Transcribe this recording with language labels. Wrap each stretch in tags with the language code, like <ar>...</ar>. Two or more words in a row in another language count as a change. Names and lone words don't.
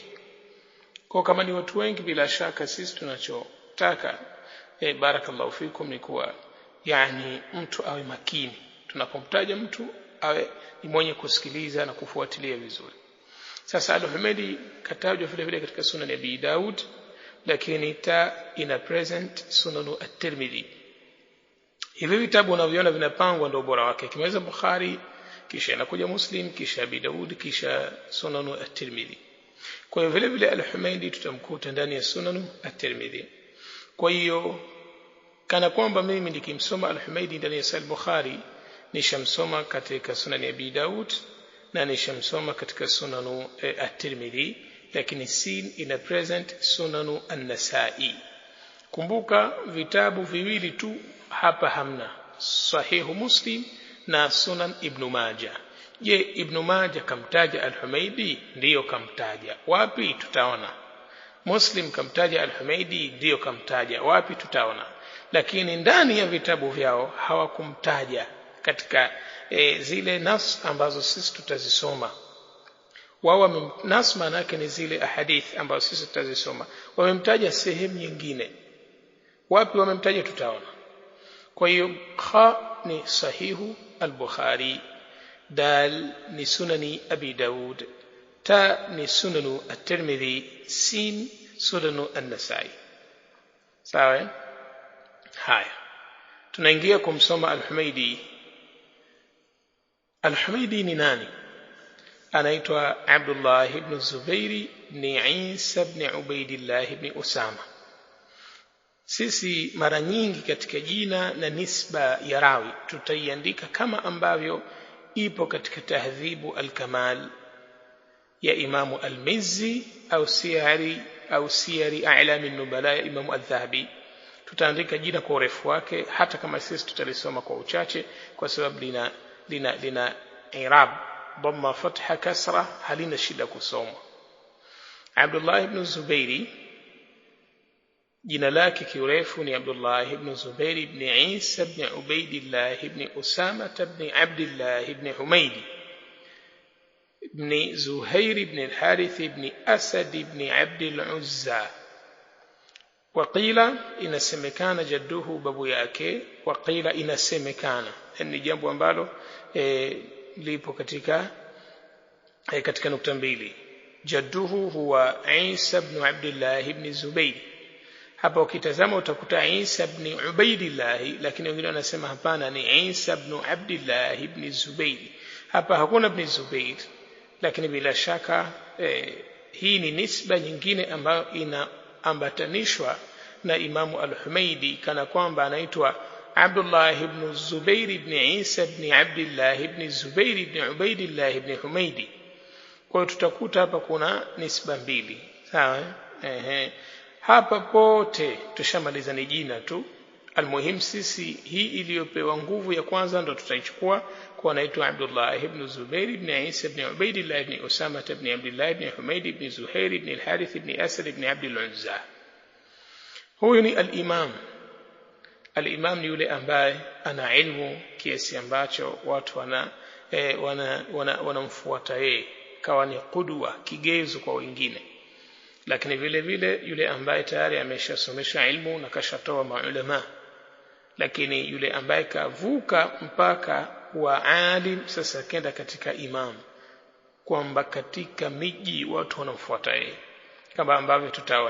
<sw>Kwa kama ni watu wengi, bila shaka sisi tunachotaka barakallahu fikum ni kuwa yani mtu awe makini tunapomtaja mtu, awe ni mwenye kusikiliza na kufuatilia vizuri. Sasa Al-Humaidi katajwa vile vile katika Sunan Abi Daud, lakini ta ina present Sunan At-Tirmidhi. Hivi vitabu unavyoona vinapangwa ndio bora wake, kimeweza Bukhari, kisha inakuja Muslim, kisha Abi Daud, kisha Sunan At-Tirmidhi. Kwa hiyo vile vile Al-Humaidi tutamkuta ndani ya Sunan At-Tirmidhi. Kwa hiyo kana kwamba mimi nikimsoma Al-Humaidi ndani ya Sahih Bukhari, nishamsoma katika Sunan Abi Daud na nishamsoma katika Sunan At-Tirmidhi, lakini sin ina present Sunan An-Nasa'i. Kumbuka vitabu viwili tu hapa hamna, Sahihu Muslim na Sunan Ibn Majah. Je, Ibn Majah kamtaja Al-Humaidi? Ndiyo kamtaja. Wapi? Tutaona. Muslim kamtaja Al-Humaidi? Ndiyo kamtaja. Wapi? Tutaona. Lakini ndani ya vitabu vyao hawakumtaja katika zile nas ambazo sisi tutazisoma. Wao nas maana yake ni zile ahadith ambazo sisi tutazisoma, wamemtaja sehemu nyingine. Wapi wamemtaja? Tutaona. Kwa hiyo kha ni sahihu al-Bukhari, dal ni sunani Abi Daud, ta ni sunanu At-Tirmidhi, sin sunanu An-Nasa'i. Sawa? Haya, tunaingia kumsoma Al-Humaidi. Al-Humaidi ni nani? Anaitwa Abdullah ibn Zubairi ibn Isa ibn Ubaidillah ibn Usama. Sisi mara nyingi katika jina na nisba ya rawi tutaiandika kama ambavyo ipo katika Tahdhibu al-Kamal ya Imamu al-Mizzi au Siyari A'lam an-Nubala ya Imamu al-Dhahabi. Tutaandika jina kwa urefu wake, hata kama sisi tutalisoma kwa uchache, kwa sababu lina</sw> <ar>إعراب ضمة فتحة كسرة,</ar> <sw>halina shida kusoma. Abdullah ibn Zubairi jina lake kiurefu ni Abdullah ibn Zubairi ibn Isa ibn Ubaidillah ibn Usama ibn Abdullah ibn Humaidi ibn Zuhair ibn al-Harith ibn Asad ibn Abd al-Uzza. Waqila inasemekana jadduhu, babu yake. Waqila inasemekana, ni jambo ambalo lipo katika nukta mbili. jadduhu huwa Isa ibn Abdullah ibn Zubayr. Hapa ukitazama utakuta Isa ibn Ubaidillah, lakini wengine wanasema hapana, ni Isa ibn Abdullah ibn Zubayr. Hapa hakuna ibn Zubayr, lakini bila shaka hii ni nisba nyingine ambayo inaambatanishwa na Imamu al-Humaidi kana kwamba anaitwa Abdullah ibn Zubayr ibn Isa ibn Abdullah ibn Zubayr ibn Ubaidillah ibn Humaidi. Kwa hiyo tutakuta hapa kuna nisba mbili. Sawa? Hapa pote tushamaliza ni jina tu. Almuhim sisi hii iliyopewa nguvu ya kwanza ndo tutaichukua kwa anaitwa Abdullah ibn Zubayr ibn Isa ibn Ubaidillah ibn Usama ibn Abdullah ibn Humaid ibn Zuhair ibn al-Harith ibn Asad ibn Abd al-Uzza. Huyu ni al-Imam. Al-Imam ni yule ambaye ana ilmu kiasi ambacho watu wanamfuata yeye, kawa ni qudwa, kigezo kwa wengine. Lakini vile vile yule ambaye tayari ameshasomesha ilmu na kashatoa maulama, lakini yule ambaye kavuka mpaka wa alim sasa kenda katika imam, kwamba katika miji watu wanamfuata yeye, kama ambavyo tutaona.</sw>